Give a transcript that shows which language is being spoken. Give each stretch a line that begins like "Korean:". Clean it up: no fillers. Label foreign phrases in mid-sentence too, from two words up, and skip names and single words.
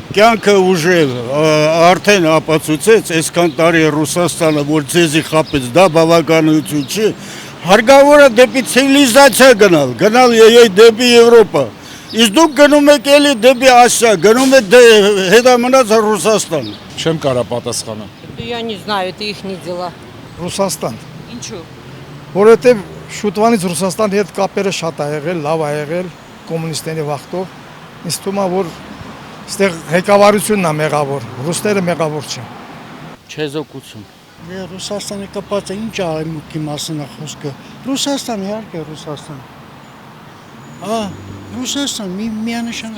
Armenian: Կյանքը ուժը արդեն ապացուցեց այսքան տարի Ռուսաստանը, որ ձեզի խապեց, դա բավականություն չի, հարկավոր է դեպի ցիվիլիզացիա գնալ դեպի Եվրոպա։ Իսկ դուք գնում եք էլի դեպի Ասիա, գնում եք հետամնաց Ռուսաստան։ Չեմ կարող պատասխանեմ։
Russian: Я не знаю, это их не дела.
Armenian: Ռուսաստան, Ինչու։ որովհետև շուտվանից Ռուսաստանի հետ կապերը շատ ա եղել, լավ ա եղել կոմունիստների վաղտով։ Ինձ թվում է, որ այստեղ ղեկավարությունն է մեղավոր, ռուսները մեղավոր չեն։ Չեզոքություն։ Ռուսաստանը կապած է ինչ արևմուտքի մասին է խոսքը։ Ռուսաստան, իհարկե Ռուսաստան։ Ռուսաստան միանշանակ։